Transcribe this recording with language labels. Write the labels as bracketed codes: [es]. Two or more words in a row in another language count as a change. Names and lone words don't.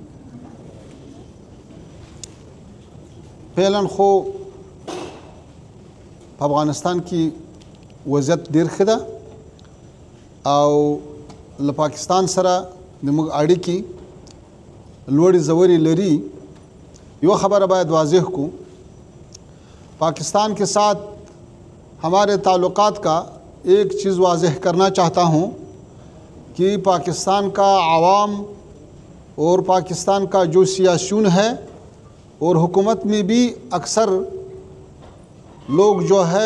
[ps] فعلا خو په افغانستان کې وضعیت ډېر ښه ده او له پاکستان سره زموږ اړیکې لوړې ژورې لري یو خبره باید واضح کو [ur] پاکستان کے ساتھ ہمارے تعلقات کا ایک چیز واضح کرنا چاہتا ہوں کہ پاکستان کا عوام اور پاکستان کا جو سیاسیون ہے اور حکومت میں بھی اکثر لوگ جو ہے